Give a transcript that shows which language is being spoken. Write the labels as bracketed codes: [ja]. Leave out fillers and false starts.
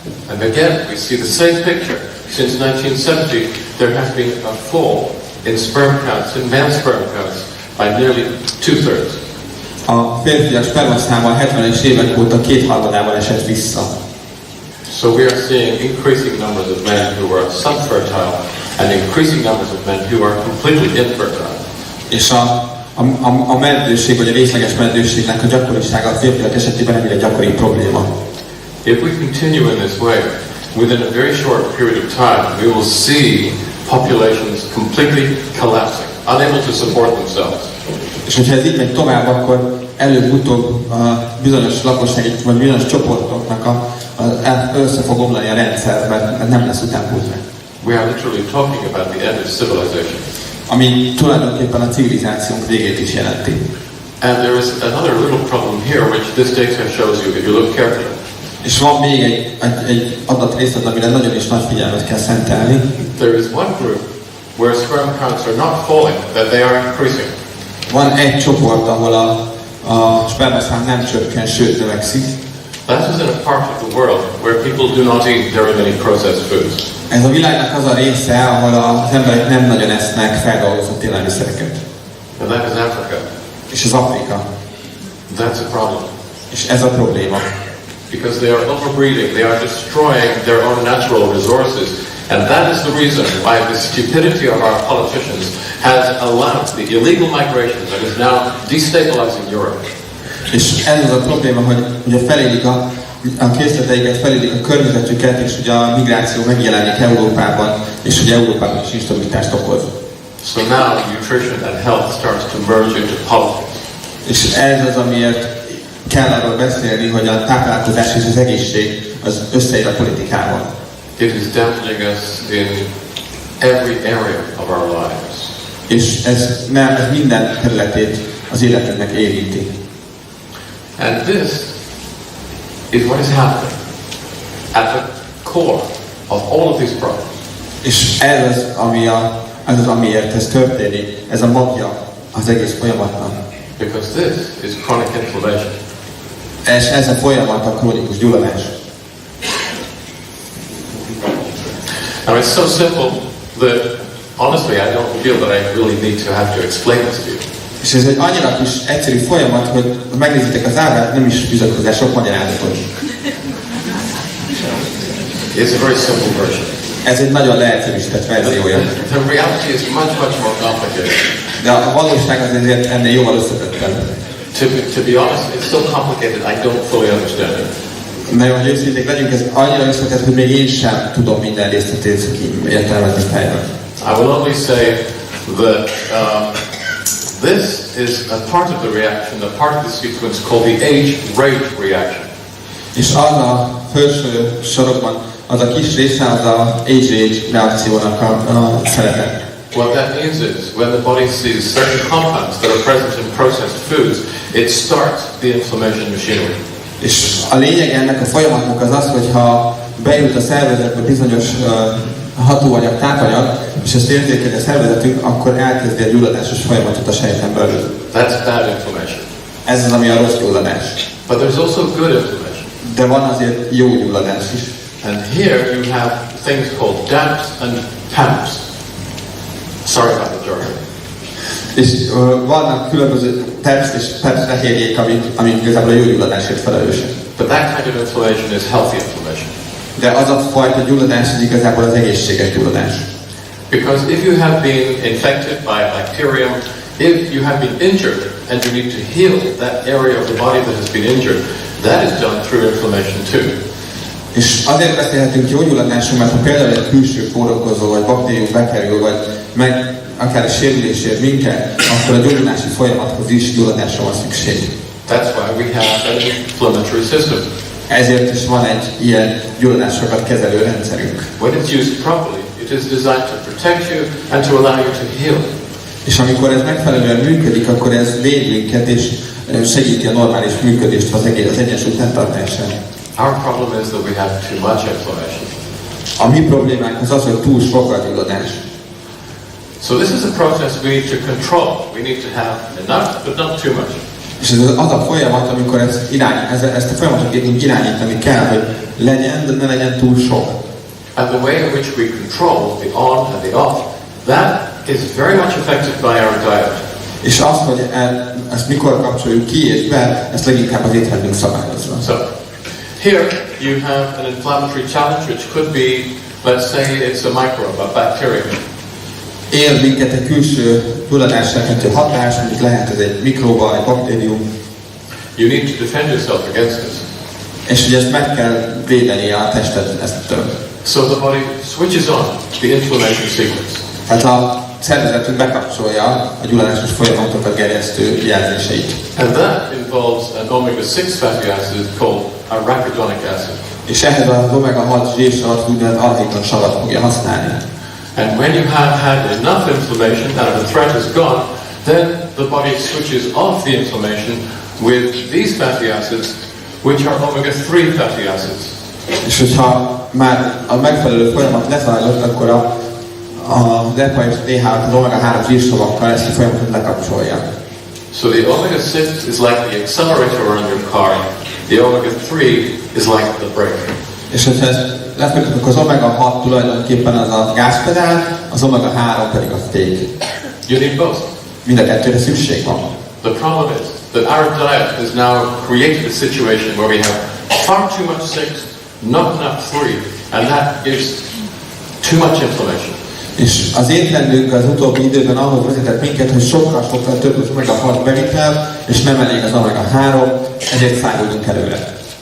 [en] And again, we see the same picture. Since 1970, there has been a fall in sperm counts, in male sperm counts, by nearly 2/3. [hu] A férfiak spermaszáma 70-es évek óta 2/3 esett vissza. [en] So we are seeing increasing numbers of men who are subfertile and increasing numbers of men who are completely infertile. [hu] És a meddőség, vagy a részleges meddőségnek a gyakorisága a férfiak esetében egyre gyakori probléma. [en] If we continue in this way, within a very short period of time, we will see populations completely collapsing, unable to support themselves. [hu] És hogyha ez így megy tovább, akkor előbb-utóbb bizonyos lakosság, vagy bizonyos csoportoknak össze fog omlani a rendszer, mert nem lesz utánpótlás. [en] We are literally talking about the end of civilization. [hu] Ami tulajdonképpen a civilizációnk végét is jelenti. [en] And there is another little problem here, which this data shows you if you look carefully. [hu] És van még egy adatrészlet, amire nagyon is nagy figyelmet kell szentelni. [en] There is one group where sperm counts are not falling, that they are increasing. [hu] Van egy csoport, ahol a spermaszám nem csökken, sőt növekszik. [en] That is in a part of the world where people do not eat very many processed foods. [hu] Ez a világnak az a része, ahol az emberek nem nagyon esznek feldolgozott élelmiszereket. [en] And that is Africa. [hu] És az Afrika. [en] That's a problem. [hu] És ez a probléma. [en] Because they are overbreeding, they are destroying their own natural resources. And that is the reason why the stupidity of our politicians has allowed the illegal migration that is now destabilizing Europe. [hu] És ez az a probléma, hogy ugye felélik a készleteiket, felélik a környezetüket, és ugye a migráció megjelenik Európában, és ugye Európában is instabilitást okoz. [en] So now nutrition and health starts to merge into politics. [hu] És ez az, amiért kell arról beszélni, hogy a táplálkozás és az egészség az összeér a politikával. [en] It is damaging us in every area of our lives. [hu] És ez minden területét az életünknek érinti. [en] And this is what is happening at the core of all of these problems. [hu] És ez az, amiért ez történik, ez a magja az egész folyamatnak. [en] Because this is chronic inflammation. [hu] És ez a folyamat a krónikus gyulladás. [en] Now it's so simple that honestly I don't feel that I really need to have to explain this to you. [hu] És ez egy annyira kis egyszerű folyamat, hogy megnézitek az ábrát, nem is fűzök hozzá sok magyarázatot. [en] It's a very simple version. [hu] Ez egy nagyon leegyszerűsített verziója. [en] The reality is much more complicated. [hu] De a valóság azért ennél jóval összetettebb. [en] To be honest, it's so complicated I don't fully understand it. [hu] Nagyon hogy őszinték legyünk, ez annyira összetett, hogy még én sem tudom minden részletét értelmezni fejben. [en] I will only say that this is a part of the reaction, a part of the sequence called the age-rate reaction. [hu] És az a felső sorokban, az a kis része, az a age-rate reakciónak a szerepe. [en] What that means is, when the body sees certain compounds that are present in processed foods, it starts the inflammation machinery. [hu] És a lényeg ennek a folyamatnak az az, hogy ha bejut a szervezetbe bizonyos hatóanyag, tápanyag, és ezt érzékeli a szervezetünk, akkor elkezdi a gyulladásos folyamatot a sejten belül. [en] That's bad inflammation. [hu] Ez az, ami a rossz gyulladás. [en] But there's also good inflammation. [hu] De van azért jó gyulladás is. [en] And here you have things called DAPs and PAMPs. Sorry about the jargon. [hu] És vannak különböző TAPs és PAPs fehérjék, amik igazából a jó gyulladásért felelősek. [en] But that kind of inflammation is healthy inflammation. [hu] De az a fajta gyulladás, az igazából az egészséges gyulladás. [en] Because if you have been infected by a bacterium, if you have been injured and you need to heal that area of the body that has been injured, that is done through inflammation too. [hu] És azért beszélhetünk jó gyulladásról, mert ha például egy külső kórokozó vagy baktérium bekerül, vagy meg akár a sérülésért minket, akkor a gyulladási folyamathoz is gyulladásra van szükség. [en] That's why we have an inflammatory system. [hu] Ezért is van egy ilyen gyulladásokat kezelő rendszerünk. [en] When it's used properly, it is designed to protect you and to allow you to heal. [hu] És amikor ez megfelelően működik, akkor ez véd minket és segíti a normális működést az egyensúly fenntartásán. [en] Our problem is that we have too much inflammation. [hu] A mi problémánk az, hogy túl sok a gyulladás. [en] So this is a process we need to control. We need to have enough, but not too much. [hu] És ez az a folyamat, amikor ezt a folyamatot irányítani kell, hogy legyen, de ne legyen túl sok. [en] And the way in which we control the on and the off, that is very much affected by our diet. [hu] És az, hogy ezt mikor kapcsoljuk ki és be, ezt leginkább az étrendünk szabályozva. [en] So, here you have an inflammatory challenge which could be, let's say it's a microbe, a bacterium. [hu] Él minket egy külső gyulladásserkentő hatás, mondjuk lehet ez egy mikróba, egy baktérium. [en] You need to defend yourself against this. [hu] És ugye ezt meg kell védeni a testet eztől. [en] So the body switches on the inflammation sequence. [hu] Tehát a szervezetünk bekapcsolja a gyulladásos folyamatokat gerjesztő jelzéseit. [en] And that involves an omega-6 fatty acid called arachidonic acid. [hu] És ehhez az omega-6 zsírsavat úgynevezett arachidon savat fogja használni. [en] And when you have had enough inflammation and the threat is gone, then the body switches off the inflammation with these fatty acids, which are omega-3 fatty acids. [hu] És hogyha már a megfelelő folyamat lezajlott, akkor a EPA és DHA, az omega-3 zsírsavakkal ezt a folyamatot lekapcsolja. [en] So the omega-6 is like the accelerator on your car. The omega-3 is like the brake. [hu] És hogyha ezt lefektetjük, akkor az omega-6 tulajdonképpen az a gázpedál, az omega-3 pedig a fék. [en] You need both. [hu] Mind a kettőre szükség van. [en] The problem is that our diet has now created a situation where we have far too much 6, not enough 3, and that gives too much inflammation. [hu] És az étrendünk az utóbbi időben ahhoz vezetett minket, hogy sokkal több az omega-6 bevitel, és nem elég az omega-3, ezért száguljunk előre.